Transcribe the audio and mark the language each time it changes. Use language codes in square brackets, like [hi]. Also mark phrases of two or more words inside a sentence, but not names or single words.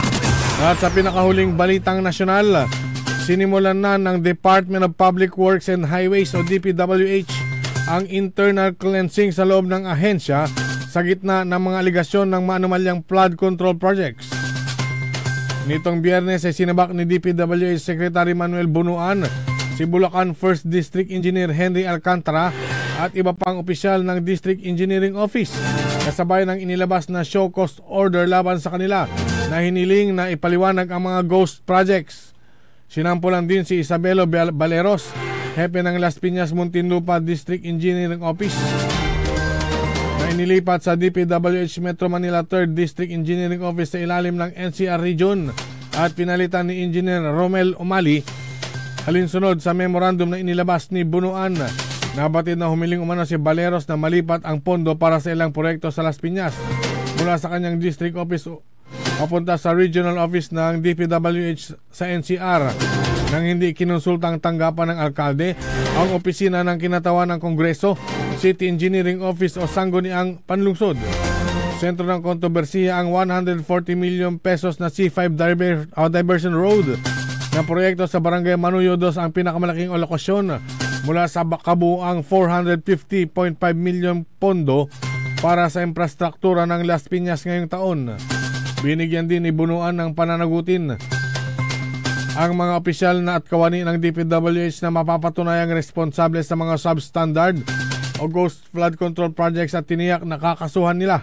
[tl] At sa pinakahuling balitang nasyonal, sinimulan na ng Department of Public Works and Highways o DPWH ang [en] internal cleansing [tl] sa loob ng ahensya sa gitna ng mga aligasyon ng maanumalyang [en] flood control projects. [tl] Nitong Biyernes ay sinabak ni DPWH Secretary Manuel Bunuan si Bulacan 1st District Engineer Henry Alcantara at iba pang opisyal ng District Engineering Office kasabay ng inilabas na [en] show cause order [tl] laban sa kanila na hiniling na ipaliwanag ang mga [en] ghost projects. [tl] Sinampulan din si Isabelo Baleros, hepe ng Las Piñas Muntinlupa District Engineering Office, na inilipat sa DPWH Metro Manila 3rd District Engineering Office sa ilalim ng NCR Region at pinalitan ni Engineer Romel Umali. Alinsunod sa memorandum na inilabas ni Bunuan, nabatid na humiling umano si Baleros na malipat ang pondo para sa ilang proyekto sa Las Piñas mula sa kanyang district office papunta sa regional office ng DPWH sa NCR nang hindi kinonsultang tanggapan ng alkalde ang opisina ng kinatawan ng Kongreso, City Engineering Office o Sangguniang Panlungsod. Sentro ng kontrobersiya ang 140 million pesos na C5 Diversion Road na proyekto sa Barangay Manuyo 2 ang pinakamalaking alokasyon mula sa kabuuang 450.5 million pondo para sa infrastruktura ng Las Piñas ngayong taon. Binigyan din ni Bunuan ng pananagutin ang mga opisyal na at kawani ng DPWH na mapapatunayang responsable sa mga substandard o [en] ghost flood control projects [tl] at tiniyak na kakasuhan nila.